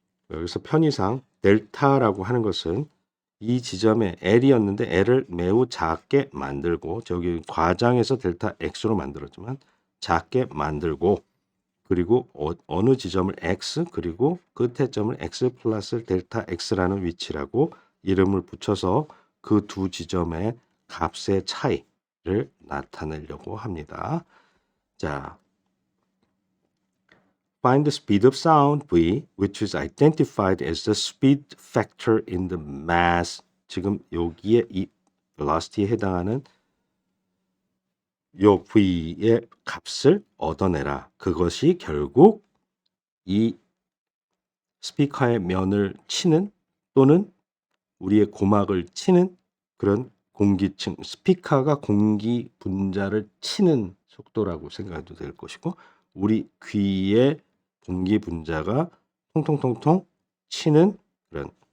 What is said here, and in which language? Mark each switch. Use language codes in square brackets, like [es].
[ko] 여기서 편의상 델타라고 하는 것은 이 지점에 L이었는데 L을 매우 작게 만들고 저기 과장해서 델타 X로 만들었지만 작게 만들고 그리고 어느 지점을 X 그리고 끝에 점을 X 플러스 델타 X라는 위치라고 이름을 붙여서 그 두 지점의 값의 차이를 나타내려고 합니다. [en] 자, find the speed of sound V, which is identified as the speed factor in the mass. [ko] 지금 여기에 이 velocity에 해당하는 요 V의 값을 얻어내라. 그것이 결국 이 스피커의 면을 치는 또는 우리의 고막을 치는 그런 공기층, 스피커가 공기 분자를 치는 속도라고 생각해도 될 것이고, 우리 귀의 공기 분자가 통통통통 치는 그런